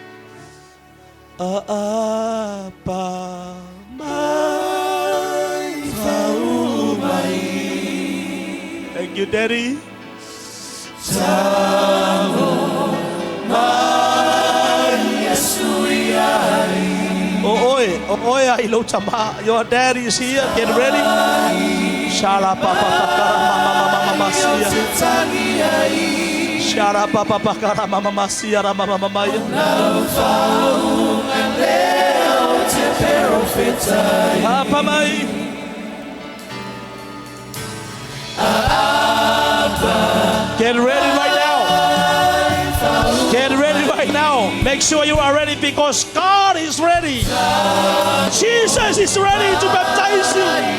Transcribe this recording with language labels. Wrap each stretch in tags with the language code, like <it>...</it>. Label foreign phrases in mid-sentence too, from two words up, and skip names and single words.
<en>Thank you, Daddy. Your daddy is here. Get ready. Shala papa mama masia. Shala papa mama masia mama mama. Papa mai. Get ready right now. Get ready right now. Make sure you are ready because God is ready. Jesus is ready to baptize you.</en>